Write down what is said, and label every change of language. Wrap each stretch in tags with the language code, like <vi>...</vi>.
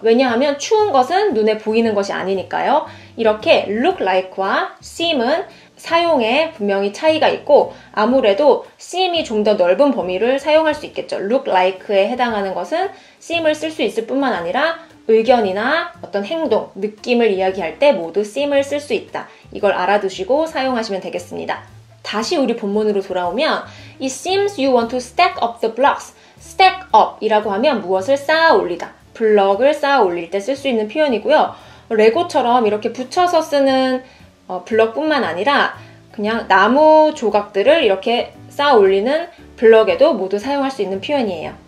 <ko>왜냐하면 추운 것은 눈에 보이는 것이 아니니까요. 이렇게 look like와 seem은 사용에 분명히 차이가 있고 아무래도 seem이 좀 더 넓은 범위를 사용할 수 있겠죠. look like에 해당하는 것은 seem을 쓸 수 있을 뿐만 아니라 의견이나 어떤 행동, 느낌을 이야기할 때 모두 seem을 쓸 수 있다. 이걸 알아두시고 사용하시면 되겠습니다. 다시 우리 본문으로 돌아오면</ko> <en>It seems you want to stack up the blocks.</en> <ko>stack up 이라고 하면 무엇을 쌓아 올리다. 블럭을 쌓아 올릴 때 쓸 수 있는 표현이고요. 레고처럼 이렇게 붙여서 쓰는 블럭뿐만 아니라 그냥 나무 조각들을 이렇게 쌓아 올리는 블럭에도 모두 사용할 수 있는 표현이에요.</ko>